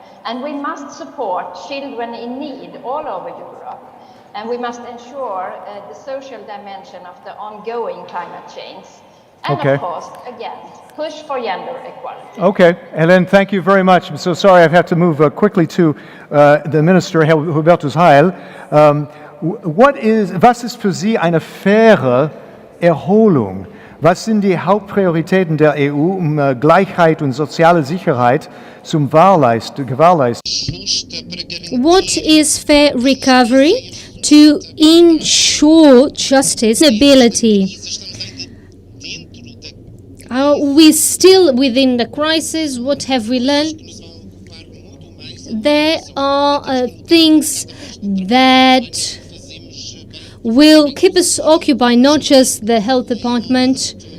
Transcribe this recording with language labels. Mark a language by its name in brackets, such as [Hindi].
[English] And we must support children in need all over Europe. And we must ensure the social dimension of the ongoing climate change. And of course, again, push for gender equality. Okay, Helen, thank you very much. I'm so sorry I've had to move quickly to the Minister, Herr Hubertus Heil. [German] Was ist für Sie eine faire Erholung? Was sind die Hauptprioritäten der EU, um Gleichheit und soziale Sicherheit zu gewährleisten? [English] What is fair recovery? To ensure justice, stability, Are we still within the crisis? What have we learned? There are things that will keep us occupied, not just the health department.